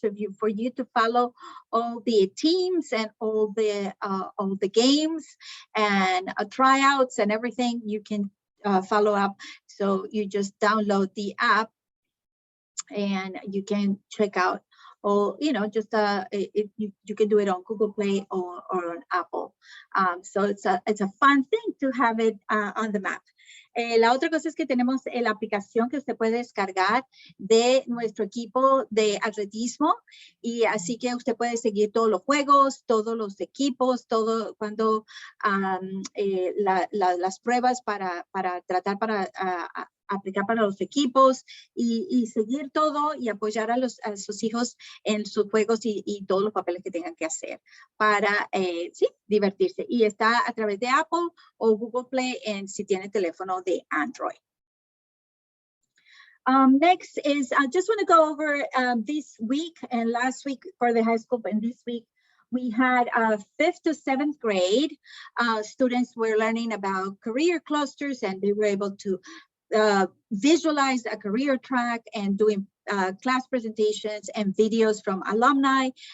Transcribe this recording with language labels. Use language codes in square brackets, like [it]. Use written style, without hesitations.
[en] So for you to follow all the teams and all the games and tryouts and everything, you can follow up. So you just download the app, and you can check out, or you can do it on Google Play or on Apple. So it's a fun thing to have it on the map. [es] La otra cosa es que tenemos la aplicación que usted puede descargar de nuestro equipo de atletismo, y así que usted puede seguir todos los juegos, todos los equipos, todo cuando las pruebas para tratar para aplicar para los equipos, y seguir todo y apoyar a sus hijos en sus juegos y todos los papeles que tengan que hacer para divertirse. Y está a través de Apple o Google Play si tiene teléfono de Android. [en] Next is, I just want to go over this week and last week for the high school, and this week we had 5th to 7th grade students were learning about career clusters, and they were able to visualize a career track and doing class presentations and videos from alumni.